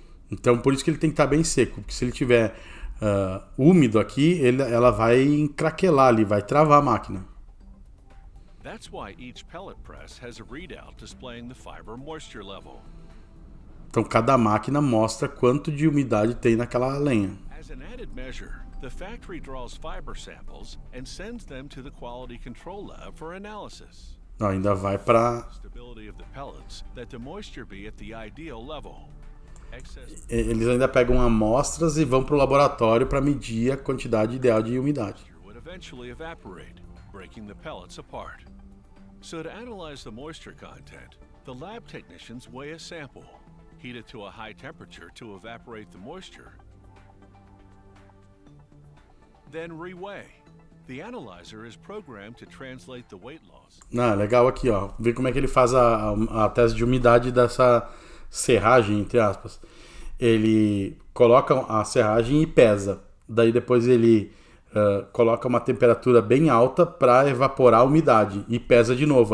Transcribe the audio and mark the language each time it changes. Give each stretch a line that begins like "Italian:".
Portuguese: Então por isso que ele tem que estar bem seco, porque se ele tiver úmido aqui, ela vai encraquelar ali, vai travar a máquina.
English: That's why each pellet press has a readout displaying the fiber moisture level.
Portuguese: Então cada máquina mostra quanto de umidade tem naquela lenha.
English: As an added measure, the factory draws fiber samples and sends them to the quality control lab for analysis.
Portuguese: Ainda vai para
English: Stability of the pellets that the moisture be at the ideal level.
Portuguese: Eles ainda pegam amostras e vão para o laboratório para medir a quantidade ideal de umidade.
English: Would eventually evaporate, breaking the pellets apart. So to analyze the moisture content, the lab technicians weigh a sample, heat it to a high temperature to evaporate the moisture, then reweigh. The analyzer is programmed to translate the weight loss.
Portuguese: Legal aqui, ó. Ver como é que ele faz a teste de umidade dessa serragem, entre aspas. Ele coloca a serragem e pesa. Daí depois ele coloca uma temperatura bem alta para evaporar a umidade e pesa de novo.